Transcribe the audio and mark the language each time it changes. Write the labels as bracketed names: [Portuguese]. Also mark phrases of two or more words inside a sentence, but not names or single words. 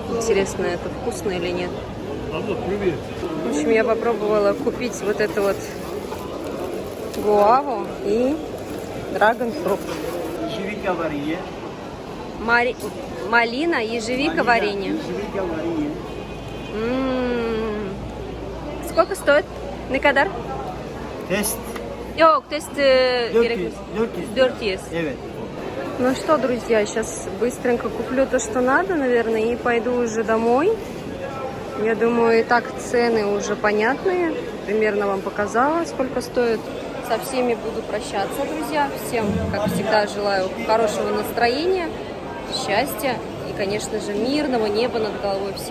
[Russian] Интересно, это вкусно или нет? В общем, я попробовала купить вот эту вот гуаву и драгонфрукт. Ежевика варенье. Малина, ежевика, варенье. Ежевика варенье. Сколько стоит? [Turkish] Ne kadar? [Russian] Тест. [Turkish] Yok, test 400. 400. Evet. [Russian] Ну что, друзья, сейчас быстренько куплю то, что надо, наверное, и пойду уже домой. Я думаю, и так цены уже понятные. Примерно вам показала, сколько стоит. Со всеми буду прощаться, друзья. Всем, как всегда, желаю хорошего настроения, счастья и, конечно же, мирного неба над головой всем.